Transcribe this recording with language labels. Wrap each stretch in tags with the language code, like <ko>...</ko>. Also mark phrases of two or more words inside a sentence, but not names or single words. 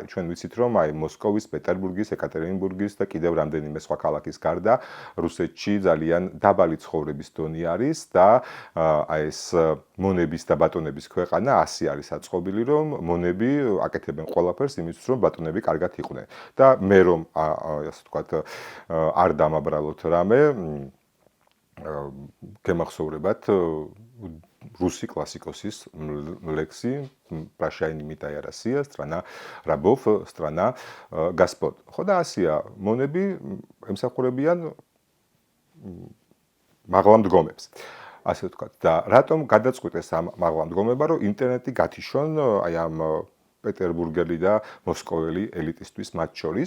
<ka>ჩვენ ვიცით, რომ აი მოსკოვის, პეტერბურგის, ეკატერინბურგის და კიდევ რამდენიმე სხვა ქალაქის გარდა რუსეთში ძალიან დაბალი ცხოვრების დონე არის და აი ეს მონების და ბატონების ქვეყანა ასე არის აწყობილი, რომ მონები აკეთებენ ყველაფერს იმისთვის, რომ ბატონები კარგად იყვნენ. და მე რომ ასე ვთქვათ, არ დამაბრალოთ რამე, გემახსოვრებათ რუსი კლასიკოსის ლექსი</ka> <ru>Прощай, не метай Россия, страна рабов, страна господ.</ru> <ka>ხო და ასია, მონები ემსახურებიან მაღლამდგომებს. ასე ვთქვათ. და რატომ გადაწყვიტეს ამ მაღლამდგომება, რომ ინტერნეტი გათიშონ აი ამ პეტერბურგელი და მოსკოველი ელიტისტვის მათ შორის.</ka>